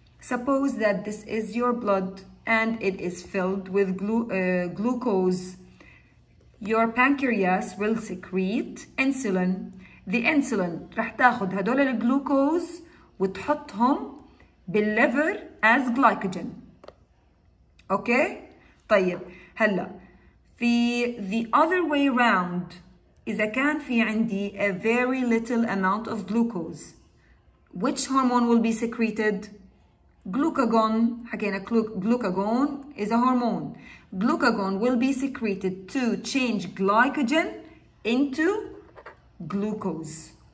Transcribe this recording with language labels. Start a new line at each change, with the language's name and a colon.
English: Suppose that this is your blood and it is filled with glucose. Your pancreas will secrete insulin. The insulin
Arabic: رح تاخد هدول الجلوكوز وتحطهم بالليفر
English: as glycogen. Okay?
Arabic: طيب هلا في
English: the other way round
Arabic: إذا كان في عندي
English: a very little amount of glucose, which hormone will be secreted? Glucagon.
Arabic: حكينا
English: glucagon is a hormone. Glucagon will be secreted to change glycogen into glucose.